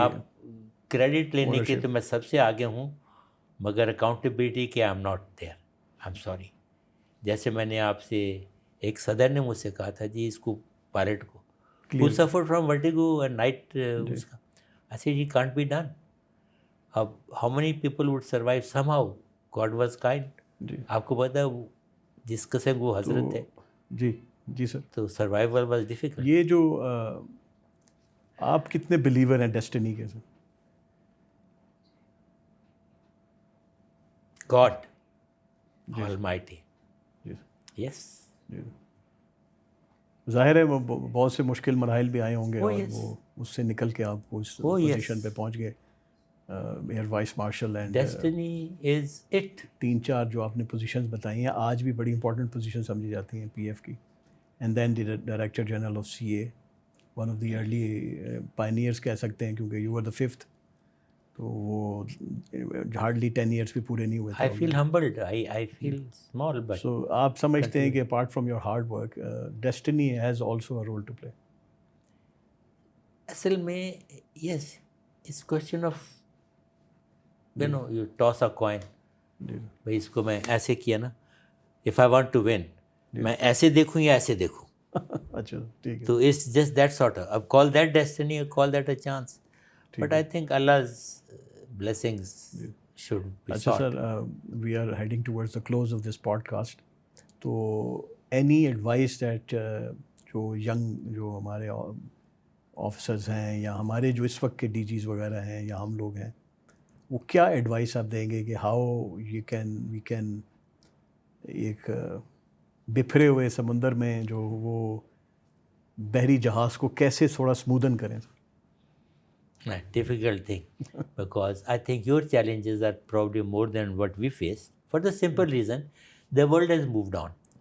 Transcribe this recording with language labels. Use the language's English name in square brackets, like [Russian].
[Urdu] آپ کریڈٹ لینے کے تو میں سب سے آگے ہوں، مگر اکاؤنٹیبلٹی کہ [English] I am not there, I am sorry. [Urdu] جیسے میں نے آپ سے، ایک صدر نے مجھ سے کہا تھا جی اس کو پائلٹ کو [English] who suffered from vertigo and night [Urdu] اس کا، [English] I said it can't be done. اب how many people would survive? Somehow God was kind. [Urdu] آپ کو پتا ہے جس قسم وہ حضرت تھے. جی سر. [English] تو survival was difficult. [Urdu] یہ جو آپ کتنے بلیور ہیں ڈیسٹنی کے سر؟ [English] God Almighty. Yes. [Urdu] ظاہر ہے وہ بہت سے مشکل مراحل بھی آئے ہوں گے اور وہ اس سے نکل کے آپ کو اس پوزیشن پہ پہنچ گئے. [English] Air vice marshal and destiny is it. [Urdu] 3-4 جو آپ نے پوزیشنز بتائی ہیں آج بھی بڑی امپورٹنٹ پوزیشن سمجھی جاتی ہیں پی ایف کی. [English] and then the director general of C A, one of the early pioneers [Urdu] کہہ سکتے ہیں کیونکہ [English] You are the 5th. [Urdu] تو وہ ہارڈلی 10 ایئرس بھی پورے نہیں ہوئے تھے. [English] I feel humbled. I feel small, but so [Urdu] آپ سمجھتے ہیں کہ [English] Apart from your hard work destiny has also a role to play? [Urdu] اصل میں [English] Yes, it's question of you know you toss a coin. [Urdu] بھائی اس کو میں ایسے کیا نا، [English] if I want to win, [Urdu] میں ایسے دیکھوں یا ایسے دیکھوں. اچھا ٹھیک ہے. [English] تو it's just that sort of, اب call that destiny اور call that a chance. But I think Allah's blessings should be sought. Sir, we are heading towards the close of this podcast. So, any advice that [Urdu] جو ہمارے officers ہیں یا ہمارے جو اس وقت کے ڈی جیز وغیرہ ہیں یا ہم لوگ ہیں، وہ کیا ایڈوائس آپ دیں گے کہ [English] how we can [Urdu] ایک بکھرے ہوئے سمندر میں جو وہ بحری جہاز کو کیسے تھوڑا اسموتھن کریں؟ [English] Difficult thing, because I think your challenges are probably more than what we face, for the simple reason the world has moved on.